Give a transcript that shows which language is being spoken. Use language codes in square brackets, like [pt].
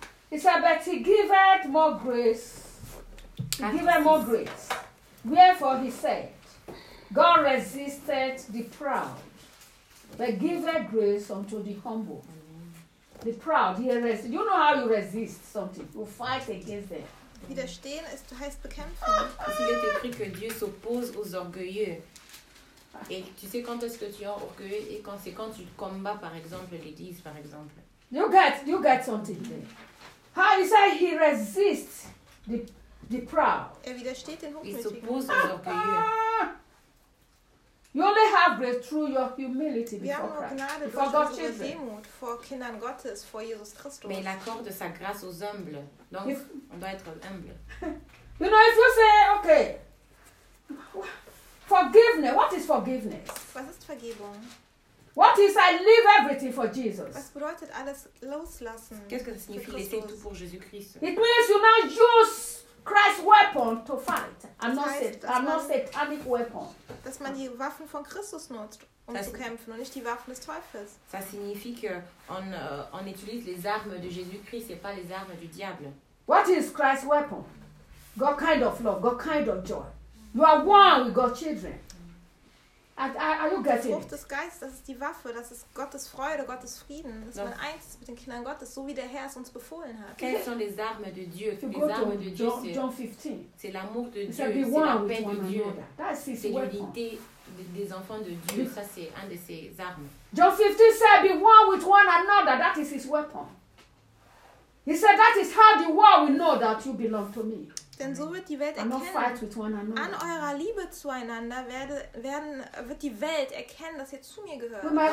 [en] He said, but he giveth more grace. He giveth more grace. Wherefore he said, God resisteth the proud, but giveth grace unto the humble. Mm-hmm. The proud, he resist. You know how you resist something. You fight against them. [de] Widerstehen ist, heißt bekämpfen. [fr] Il est écrit que Dieu s'oppose aux orgueilleux. Et tu sais quand est-ce que tu es orgueilleux et quand c'est quand tu combats, par exemple, l'église, par exemple. [en] You get something there. How you say he resists the proud? [de] Er widersteht den Hochmütigen. [fr] Il s'oppose aux orgueilleux. [en] You only have grace through your humility before Christ. [de] Wir haben nur Gnade durch unsere Demut vor Kindern Gottes, vor Jesus Christus. [fr] Mais il accorde sa grâce aux humbles. Donc, on doit être humble. [en] You know, if you say, okay, forgiveness, what is forgiveness? [de] Was ist Vergebung? [en] What is I leave everything for Jesus? [de] Was bedeutet alles loslassen? [fr] Qu'est-ce que ça signifie laisser tout pour Jésus Christ? [en] It means you now use Christ's weapon to fight. I'm not satanic weapon. [de] Dass man die Waffen von Christus nutzt, um zu kämpfen, und nicht die Waffen des Teufels. [fr] Ça signifie que on utilise les armes de Jésus Christ et pas les armes du diable. [en] What is Christ's weapon? God kind of love, God kind of joy. You are one with God's children. Are you getting [de] Frucht des Geistes, das ist die Waffe, das ist Gottes Freude, Gottes Frieden, dass man eins ist mit den Kindern Gottes, so wie der Herr es uns befohlen hat. [fr] Quelles sont les armes de Dieu? Les armes de Dieu, c'est l'amour de Dieu, c'est la paix de Dieu, c'est l'unité des enfants de Dieu, ça c'est un de ses armes. [en] John 15 said, be one with one another, that is his weapon. He said, that is how the world will know that you belong to me. [de] Denn so wird die Welt erkennen, an eurer Liebe zueinander wird die Welt erkennen, dass ihr zu mir gehört.